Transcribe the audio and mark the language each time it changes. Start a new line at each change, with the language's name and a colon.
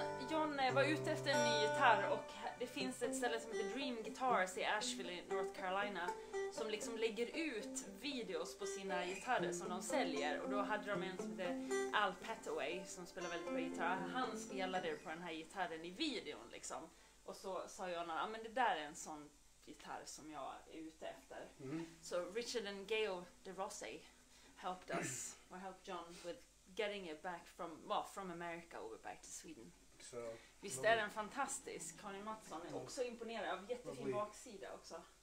Swedish: John var ute efter en ny gitarr, och det finns ett ställe som heter Dream Guitars i Asheville i North Carolina som liksom lägger ut videos på sina gitarrer som de säljer, och då hade de en som heter Al Petaway som spelar väldigt bra gitarr. Han spelade på den här gitarren i videon liksom, och så sa jag men det där är en sån gitarr som jag är ute efter.
English: So Richard and Gail DeRossi helped us, or helped John with getting it back from America over back to Sweden. So,
Swedish: visst är den fantastisk? Karin Mattsson är också imponerad av jättefin baksida också.